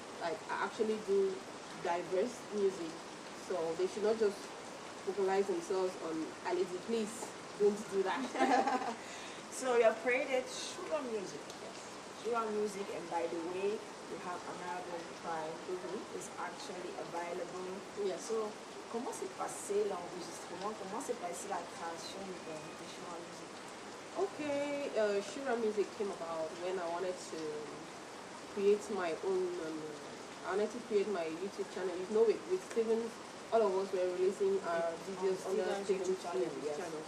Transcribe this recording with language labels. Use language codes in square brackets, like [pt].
[en] Like, I actually do diverse music. So they should not just focalize themselves on a lady. Please don't do that. So you have created SHURA music. Yes. SHURA music, and by the way, you have an album called It's actually available. Yes. [fr] So comment s'est passé l'enregistrement? Comment s'est passée la création de SHURA music? [en] Okay, SHURA music came about when I wanted to create my own. I wanted to create my YouTube channel. With Steven's, all of us were releasing our videos on the Steven's channel.